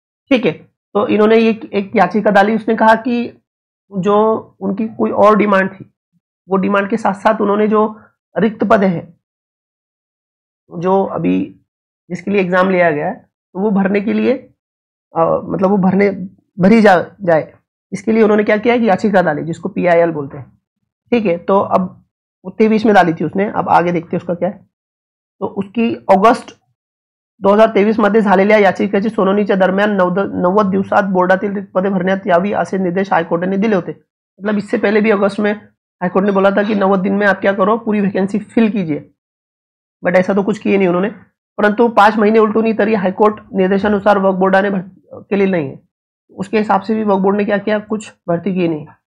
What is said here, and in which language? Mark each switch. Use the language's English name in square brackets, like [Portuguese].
[Hindi] ठीक है, तो इन्होंने ये एक याचिका डाली। उसने कहा कि जो उनकी कोई और डिमांड थी, वो डिमांड के साथ साथ उन्होंने जो रिक्त पद है जो अभी जिसके लिए एग्जाम लिया गया है, तो वो भरने के लिए मतलब वो भरी जाए, इसके लिए उन्होंने क्या किया कि याचिका डाली जिसको PIL बोलते हैं। ठीक है, तो अब 23 में डाली थी उसने। अब आगे देखते हैं उसका क्या है। तो उसकी अगस्त [Marathi] 2023 मध्ये झालेल्या याचिकेची सुनावणीच्या दरम्यान 90 दिवसात बोर्डातील रिक्त पदे भरण्यात यावी असे निर्देश हाईकोर्ट ने दिले होते। [Hindi] मतलब इससे पहले भी अगस्त में हाईकोर्ट ने बोला था कि 90 दिन में आप क्या करो, पूरी वैकेंसी फिल कीजिए, बट ऐसा तो कुछ किए नहीं उन्होंने। [Marathi] परंतु 5 महीने उलटून ही तरी हाईकोर्ट निर्देशानुसार वक्फ बोर्डाने [Hindi] के लिए नहीं है, उसके हिसाब से भी वक्फ बोर्ड ने क्या किया, कुछ भर्ती की नहीं।